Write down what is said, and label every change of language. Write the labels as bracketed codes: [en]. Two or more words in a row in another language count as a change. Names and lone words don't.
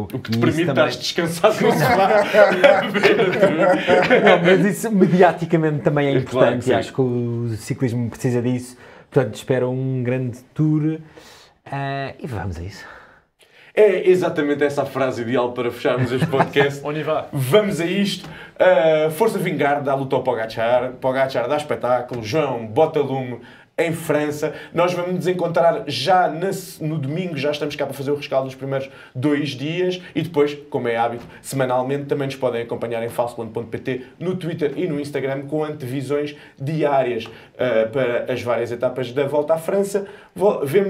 [pt] O que te permite estar descansado no sofá. Não, mas isso mediaticamente também é importante Claro que e acho que o ciclismo precisa disso. Portanto, espero um grande tour e vamos a isso. É exatamente essa a frase ideal para fecharmos este podcast. [fr] On y va. [pt] Vamos a isto. Força Vingar dá luta ao Pogacar. Pogacar dá espetáculo. João bota lume em França. Nós vamos nos encontrar já no domingo. Já estamos cá para fazer o rescaldo dos primeiros 2 dias. E depois, como é hábito, semanalmente também nos podem acompanhar em falsoplano.pt, no Twitter e no Instagram, com antevisões diárias para as várias etapas da Volta à França.